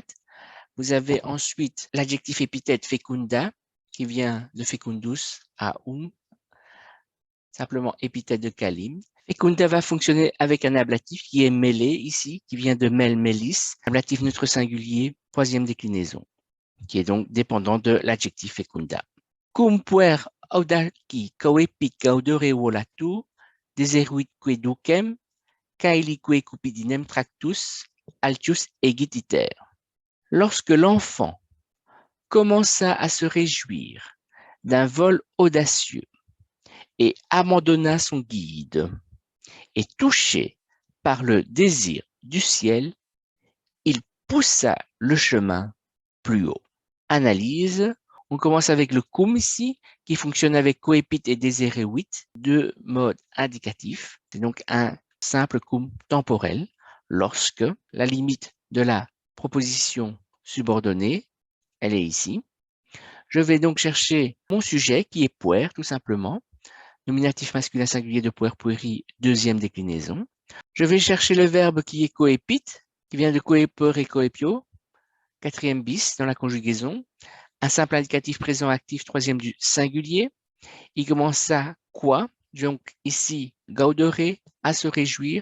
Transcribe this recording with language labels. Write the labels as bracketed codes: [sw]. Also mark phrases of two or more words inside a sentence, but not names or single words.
[fr] Vous avez ensuite l'adjectif épithète fecunda, qui vient de fecundus à simplement épithète de Calimne. Fecunda va fonctionner avec un ablatif qui est mêlé ici, qui vient de [la] mel melis, [fr] ablatif neutre singulier, troisième déclinaison, qui est donc dépendant de l'adjectif fecunda. [la] Cum puer audarci coepit gaudere volatu, deseruitque ducem, caelique cupidinem tractus, altius egititer. [fr] Lorsque l'enfant commença à se réjouir d'un vol audacieux et abandonna son guide, et touché par le désir du ciel, il poussa le chemin plus haut. Analyse. On commence avec le cum ici, qui fonctionne avec [la] coepit et desereuit, [fr] deux modes indicatifs. C'est donc un simple cum temporel, lorsque la limite de la proposition subordonnée, elle est ici. Je vais donc chercher mon sujet, qui est puer, tout simplement. Nominatif masculin singulier de [la] puer pueri, [fr] deuxième déclinaison. Je vais chercher le verbe qui est coepit, qui vient de [la] coeper et coepio, [fr] quatrième bis dans la conjugaison. Un simple indicatif présent actif, troisième du singulier. Il commence à quoi? Donc ici, gaudere, à se réjouir.